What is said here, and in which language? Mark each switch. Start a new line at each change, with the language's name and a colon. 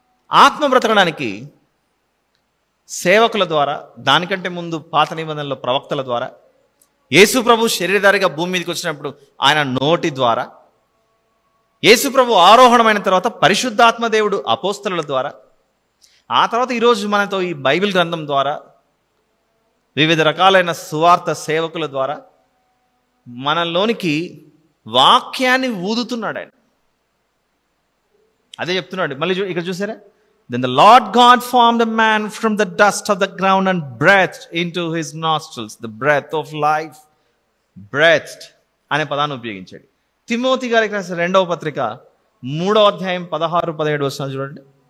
Telugu: ఆత్మ బ్రతకడానికి సేవకుల ద్వారా, దానికంటే ముందు పాత నిబంధనలో ప్రవక్తల ద్వారా, యేసు ప్రభు శరీరధారిగా భూమి మీదకి వచ్చినప్పుడు ఆయన నోటి ద్వారా, యేసు ప్రభు ఆరోహణమైన తర్వాత పరిశుద్ధాత్మ దేవుడు అపోస్తలుల ద్వారా, ఆ తర్వాత ఈరోజు మనతో ఈ బైబిల్ గ్రంథం ద్వారా, వివిధ రకాలైన సువార్త సేవకుల ద్వారా మనలోనికి వాక్యాన్ని ఊదుతున్నాడు ఆయన. అదే చెప్తున్నాడు. మళ్ళీ ఇక్కడ చూసారా?
English: Then the Lord God formed a man from the dust of the ground and breathed into his nostrils the breath of life.
Telugu: Breathed అనే పదాన్ని ఉపయోగించాడు. తిమోతి గారికి రాసిన 2వ పత్రిక 3వ అధ్యాయం 16-17 వచనాలు చూడండి.